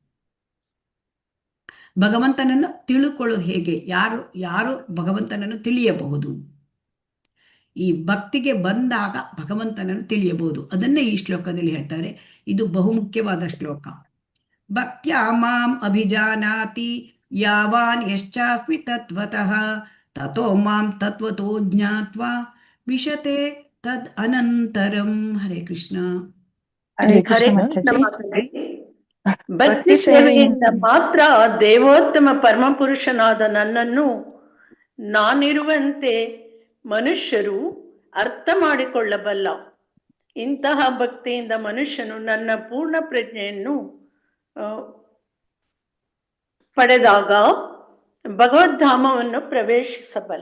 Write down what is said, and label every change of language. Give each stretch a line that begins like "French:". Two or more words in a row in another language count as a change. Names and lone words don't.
Kannada: ಭಗವಂತನನ್ನು ತಿಳುಕೊಳ್ಳೋದು ಹೇಗೆ, ಯಾರು ಭಗವಂತನನ್ನು ತಿಳಿಯಬಹುದು? ಈ ಭಕ್ತಿಗೆ ಬಂದಾಗ ಭಗವಂತನನ್ನು ತಿಳಿಯಬಹುದು. ಅದನ್ನೇ ಈ ಶ್ಲೋಕದಲ್ಲಿ ಹೇಳ್ತಾರೆ. ಇದು ಬಹುಮುಖ್ಯವಾದ ಶ್ಲೋಕ.
Sanskrit: ಭಕ್ತ್ಯಾ ಮಾಂ ಅಭಿಜಾನಾತಿ ಯಾವಾನ್ ಯಶ್ಚಾಸ್ಮಿ ತತ್ವತಃ ತತೋ ಮಾಂ ತತ್ವತೋ ಜ್ಞಾತ್ವಾ ವಿಶತೆ ತದ್ ಅನಂತರಂ.
Kannada: ಹರೇ ಕೃಷ್ಣ. ಹರೇ ಕೃಷ್ಣ ಮಾತಾಜಿ. ಭಕ್ತಿ ಸೇವೆಯಿಂದ ಮಾತ್ರ ದೇವೋತ್ತಮ ಪರಮಪುರುಷನಾದ ನನ್ನನ್ನು ನಾನಿರುವಂತೆ ಮನುಷ್ಯರು ಅರ್ಥ ಮಾಡಿಕೊಳ್ಳಬಲ್ಲ. ಇಂತಹ ಭಕ್ತಿಯಿಂದ ಮನುಷ್ಯನು ನನ್ನ ಪೂರ್ಣ ಪ್ರಜ್ಞೆಯನ್ನು ಪಡೆದಾಗ ಭಗವದ್ಧಾಮವನ್ನು ಪ್ರವೇಶಿಸಬಲ್ಲ.